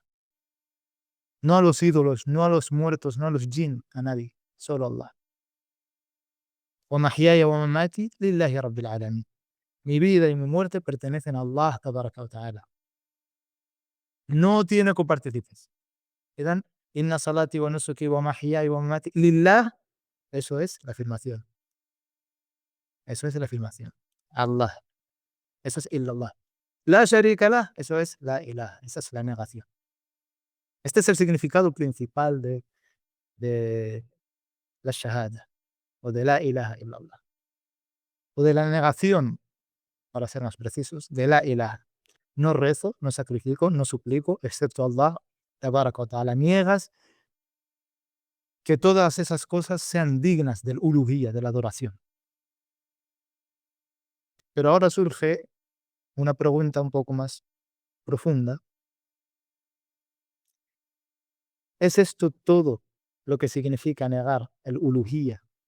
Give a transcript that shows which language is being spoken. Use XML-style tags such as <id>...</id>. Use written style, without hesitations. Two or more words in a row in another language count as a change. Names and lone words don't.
<es>No a los ídolos, no a los muertos, no a los jinn, a nadie, solo a Allah.</es> <ar>ومحياي ومماتي لله رب العالمين.</ar> <es>Mi vida y mi muerte pertenecen a Allah</es> <ar>تبارك وتعالى.</ar> <es>No tiene copartícipes.</es> <ar>Edan, إن صلاتي ونسكي ومحياي ومماتي لله,</ar> <es>eso es la afirmación. Eso es la afirmación. Allah. Eso es illallah.</es> <ar>لا شريك له,</ar> <es>eso es</es> <ar>لا إله.</ar> <es>Esa es la negación. Este es el significado principal de la shahada o de</es> <ar>لا إله إلا الله.</ar> <es>O de la negación, para ser más precisos, de</es> <ar>لا إله.</ar> <es>No rezo, no sacrifico, no suplico, excepto Allah</es> <ar>تبارك وتعالى.</ar> <es>Niegas que todas esas cosas sean dignas del uluhiyya, de la adoración. Pero ahora surge una pregunta un poco más profunda. ¿Es esto todo lo que significa negar el uluhiyya?</es>